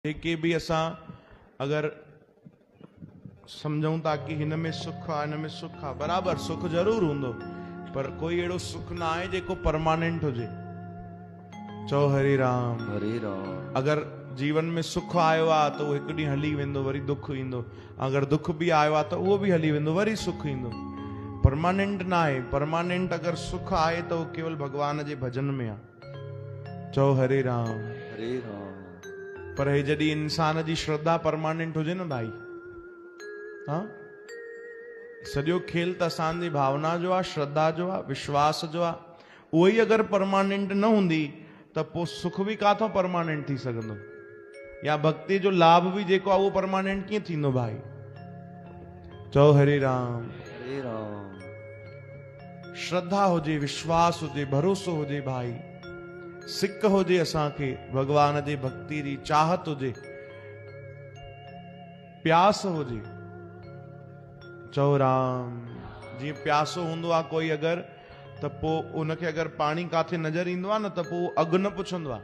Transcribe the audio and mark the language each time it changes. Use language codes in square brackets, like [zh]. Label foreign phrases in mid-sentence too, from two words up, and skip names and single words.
[sd] जेके भी असां अगर समझूं था कि हिन में सुख आहे, हिन में सुख आहे, बराबर सुख जरूर हूंदो, पर कोई अहिड़ो सुख ना आहे जेको परमानेंट हुजे। चओ हरे राम हरे राम। अगर जीवन में सुख आयो आहे त उहो हिकु ॾींहुं हली वेंदो, वरी दुख ईंदो। अगर दुख भी आयो आहे त उहो भी हली वेंदो, वरी सुख ईंदो। परमानेंट ना आहे। परमानेंट अगर सुख आहे त उहो केवल भगवान जे भजन में आहे। चओ हरे राम हरे राम। पर हे जॾहिं इंसान जी श्रद्धा परमानेंट हुजे न भाई, हाँ सॼो खेल त असांजी भावना जो आहे, श्रद्धा जो आहे, विश्वास जो आहे। उहो ई अगर परमानेंट न हूंदी त पोइ सुख भी काथों परमानेंट थी सघंदो, या भक्ति जो लाभ भी जेको आहे उहो परमानेंट कीअं थींदो भाई। चओ हरे राम हरे राम। श्रद्धा हुजे, विश्वास हुजे, भरोसो हुजे भाई, सिक हुजे असांखे भगवान जे भक्ति जी, चाहत हुजे, प्यास हुजे। चओ राम। जीअं प्यासो हूंदो आहे कोई अगर, त पोइ उनखे अगर पाणी काथे नज़र ईंदो आहे न त पोइ अघु न पुछंदो आहे।